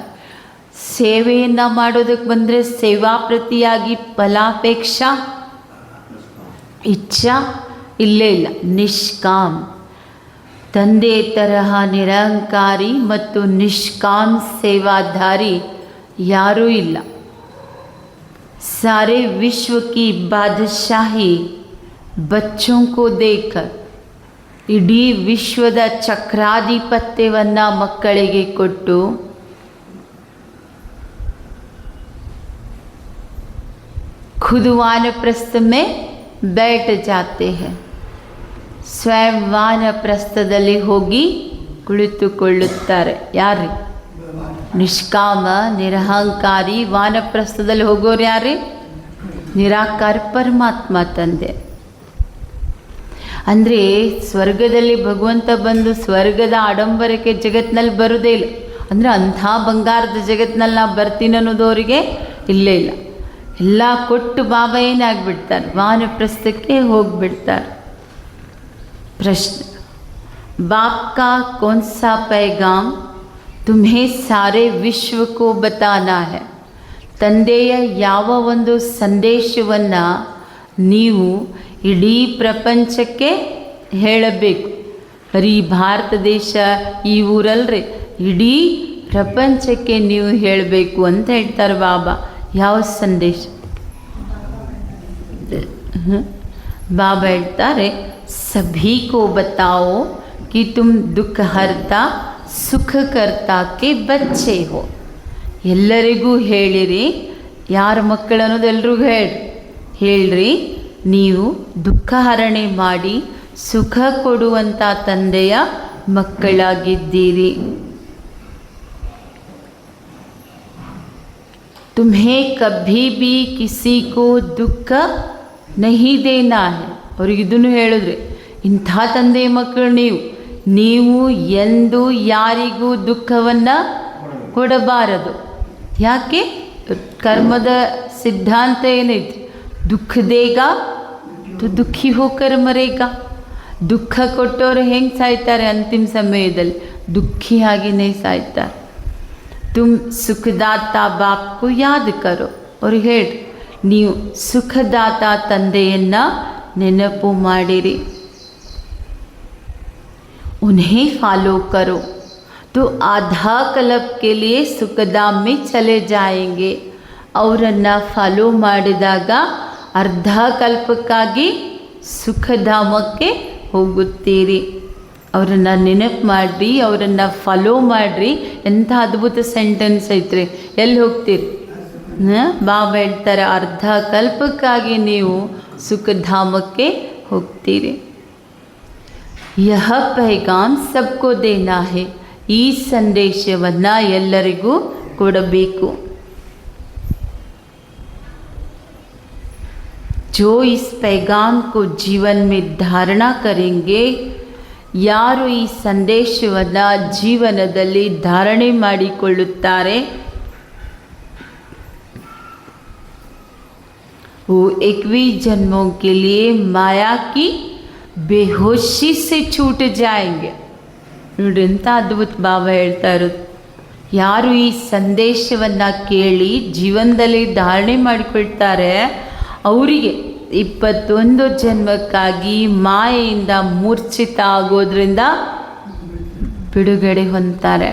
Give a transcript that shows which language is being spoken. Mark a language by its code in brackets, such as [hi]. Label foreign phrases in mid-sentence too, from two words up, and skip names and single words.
[kn] ಸೇವೆಯನ್ನು ಮಾಡೋದಕ್ಕೆ ಬಂದರೆ ಸೇವಾ ಪ್ರತಿಯಾಗಿ ಫಲಾಪೇಕ್ಷಾ ಇಚ್ಛಾ ಇಲ್ಲೇ ಇಲ್ಲ. ನಿಷ್ಕಾಮ್, ತಂದೆ ತರಹ ನಿರಹಂಕಾರಿ ಮತ್ತು ನಿಷ್ಕಾಮ್ ಸೇವಾಧಾರಿ ಯಾರೂ ಇಲ್ಲ. [hi] सारे विश्व की बादशाही बच्चों को देकर [kn] ಇಡೀ ವಿಶ್ವದ ಚಕ್ರಾಧಿಪತ್ಯವನ್ನು ಮಕ್ಕಳಿಗೆ ಕೊಟ್ಟು [hi] खुद वानप्रस्थ में बैठ जाते हैं. [kn] ಸ್ವಯಂ ವಾನಪ್ರಸ್ಥದಲ್ಲಿ ಹೋಗಿ ಕುಳಿತುಕೊಳ್ಳುತ್ತಾರೆ. ಯಾರು? ನಿಷ್ಕಾಮ ನಿರಹಂಕಾರಿ ವಾನಪ್ರಸ್ಥದಲ್ಲಿ ಹೋಗೋರು ಯಾರೇ? ನಿರಾಕಾರ ಪರಮಾತ್ಮ ತಂದೆ. ಅಂದರೆ ಸ್ವರ್ಗದಲ್ಲಿ ಭಗವಂತ ಬಂದು ಸ್ವರ್ಗದ ಆಡಂಬರಕ್ಕೆ ಜಗತ್ತಿನಲ್ಲಿ ಬರೋದೇ ಇಲ್ಲ. ಅಂದರೆ ಅಂಥ ಬಂಗಾರದ ಜಗತ್ತಿನಲ್ಲಿ ನಾವು ಬರ್ತೀನಿ ಅನ್ನೋದವರಿಗೆ ಇಲ್ಲೇ ಇಲ್ಲ. ಎಲ್ಲ ಕೊಟ್ಟು ಬಾಬಾ ಏನಾಗ್ಬಿಡ್ತಾರೆ, ವಾನಪ್ರಸ್ಥಕ್ಕೆ ಹೋಗಿಬಿಡ್ತಾರೆ. [hi] ಪ್ರಶ್ನೆ, बाप का कौन सा पैगाम तुम्हें सारे विश्व को बताना है. [kn] ತಂದೆಯ ಯಾವ ಒಂದು ಸಂದೇಶವನ್ನು ನೀವು ಇಡೀ ಪ್ರಪಂಚಕ್ಕೆ ಹೇಳಬೇಕು. ಬರೀ ಭಾರತ ದೇಶ ಈ ಊರಲ್ರಿ, ಇಡೀ ಪ್ರಪಂಚಕ್ಕೆ ನೀವು ಹೇಳಬೇಕು ಅಂತ ಹೇಳ್ತಾರೆ ಬಾಬಾ. ಯಾವ ಸಂದೇಶ? ಬಾಬಾ ಹೇಳ್ತಾರೆ, [hi] सभी को बताओ कि तुम दुख हरता सुखकर्ता के बच्चे हो. [kn] ಎಲ್ಲರಿಗೂ ಹೇಳಿರಿ, ಯಾರ ಮಕ್ಕಳು ಅನ್ನೋದು ಎಲ್ರಿಗೂ ಹೇಳ್ರಿ, ನೀವು ದುಃಖ ಹರಣೆ ಮಾಡಿ ಸುಖ ಕೊಡುವಂಥ ತಂದೆಯ ಮಕ್ಕಳಾಗಿದ್ದೀರಿ. [hi] तुम्हें कभी भी किसी को दुख नहीं देना है. [kn] ಅವ್ರಿಗೆ ಇದನ್ನು ಹೇಳಿದ್ರೆ, ಇಂಥ ತಂದೆಯ ಮಕ್ಕಳು ನೀವು ಎಂದು ಯಾರಿಗೂ ದುಃಖವನ್ನು ಕೊಡಬಾರದು. ಯಾಕೆ? ಕರ್ಮದ ಸಿದ್ಧಾಂತ ಏನೈತಿ? [hi] दुःख देगा तो दुःखी होकर मरेगा. [kn] ದುಃಖ ಕೊಟ್ಟವರು ಹೆಂಗೆ ಸಾಯ್ತಾರೆ? ಅಂತಿಮ ಸಮಯದಲ್ಲಿ ದುಃಖಿಯಾಗಿಯೇ ಸಾಯ್ತಾರೆ. [hi] तुम सुखदाता बाप को याद करो. [kn] ಅವ್ರಿಗೆ ಹೇಳಿ, ನೀವು ಸುಖದಾತ ತಂದೆಯನ್ನು ನೆನಪು ಮಾಡಿರಿ. [hi] उन्हें फॉलो करो तो आधा कल्प के लिए सुखधाम में चले जाएंगे. [kn] ಅವರನ್ನು ಫಾಲೋ ಮಾಡಿದಾಗ ಅರ್ಧ ಕಲ್ಪಕ್ಕಾಗಿ ಸುಖಧಾಮಕ್ಕೆ ಹೋಗುತ್ತೀರಿ. ಅವರನ್ನು ನೆನಪು ಮಾಡಿರಿ, ಅವರನ್ನು ಫಾಲೋ ಮಾಡಿರಿ. ಎಂಥ ಅದ್ಭುತ ಸೆಂಟೆನ್ಸ್ ಐತ್ರಿ. ಎಲ್ಲಿ ಹೋಗ್ತೀರಿ? ಬಾಬಾ ಹೇಳ್ತಾರೆ, ಅರ್ಧ ಕಲ್ಪಕ್ಕಾಗಿ ನೀವು ಸುಖಧಾಮಕ್ಕೆ ಹೋಗ್ತೀರಿ. [hi] यह पैगाम सबको देना है. [kn] ಈ ಸಂದೇಶವನ್ನು ಎಲ್ಲರಿಗೂ ಕೊಡಬೇಕು. [hi] जो इस पैगाम को जीवन में धारणा करेंगे, [kn] ಯಾರು ಈ ಸಂದೇಶವನ್ನು ಜೀವನದಲ್ಲಿ ಧಾರಣೆ ಮಾಡಿಕೊಳ್ಳುತ್ತಾರೆ, [hi] वो 21 जन्मों के लिए माया की बेहोशी से छूट जाएंगे. [kn] ನೋಡಿ, ಎಂಥ ಅದ್ಭುತ ಬಾಬಾ ಹೇಳ್ತಾ ಇರೋದು. ಯಾರು ಈ ಸಂದೇಶವನ್ನು ಕೇಳಿ ಜೀವನದಲ್ಲಿ ಧಾರಣೆ ಮಾಡಿಕೊಳ್ತಾರೆ, ಅವರಿಗೆ 21 ಜನ್ಮಕ್ಕಾಗಿ ಮಾಯೆಯಿಂದ ಮೂರ್ಛಿತ ಆಗೋದ್ರಿಂದ ಬಿಡುಗಡೆ ಹೊಂದ್ತಾರೆ.